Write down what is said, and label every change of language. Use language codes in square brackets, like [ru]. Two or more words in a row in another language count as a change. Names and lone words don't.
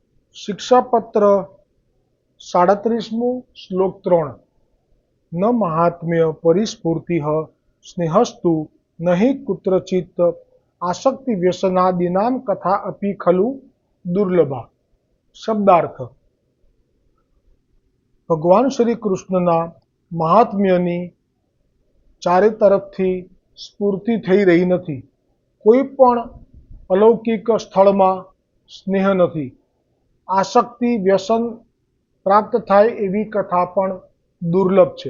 [sa] शिक्षापत्र 37 श्लोक 3 न महात्म्य परिस्फूर्ति स्नेहस्तु नहि कुत्रचित् आसक्ति व्यसनादीनां कथा अपि खलु दुर्लभा। [gu] शब्दार्थ भगवान श्री कृष्णના મહાત્મ્યની ચારે તરફથી સ્ફૂર્તિ થઈ રહી નથી। કોઈ પણ અલૌકિક સ્થળમાં સ્નેહ નથી। આસક્તિ વ્યસન પ્રાપ્ત થાય એવી કથા પણ દુર્લભ છે।